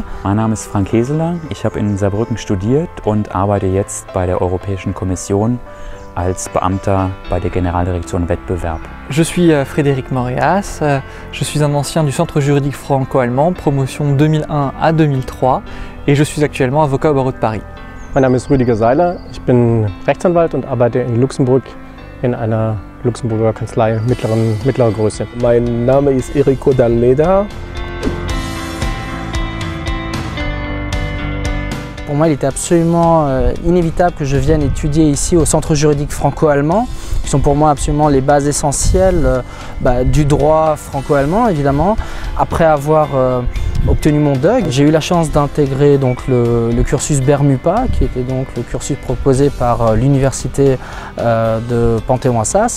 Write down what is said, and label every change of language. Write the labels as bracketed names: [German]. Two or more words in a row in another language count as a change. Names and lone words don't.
[German] Mein Name ist Frank Heseler, ich habe in Saarbrücken studiert und arbeite jetzt bei der Europäischen Kommission als Beamter bei der Generaldirektion Wettbewerb. [French] Je suis Frédéric Moréas, je suis un ancien du Centre juridique franco-allemand, promotion 2001 à 2003 et je suis actuellement avocat au barreau de Paris. [German] Mein Name ist Rüdiger Seiler, ich bin Rechtsanwalt und arbeite in Luxemburg in einer Luxemburger Kanzlei mittlerer Größe. Mein Name ist Erico d'Almeida. [French] Pour moi, il était absolument inévitable que je vienne étudier ici au Centre juridique franco-allemand, qui sont pour moi absolument les bases essentielles du droit franco-allemand, évidemment. Après avoir obtenu mon DUG, j'ai eu la chance d'intégrer donc le cursus Bermupa, qui était donc le cursus proposé par l'université de Panthéon-Assas.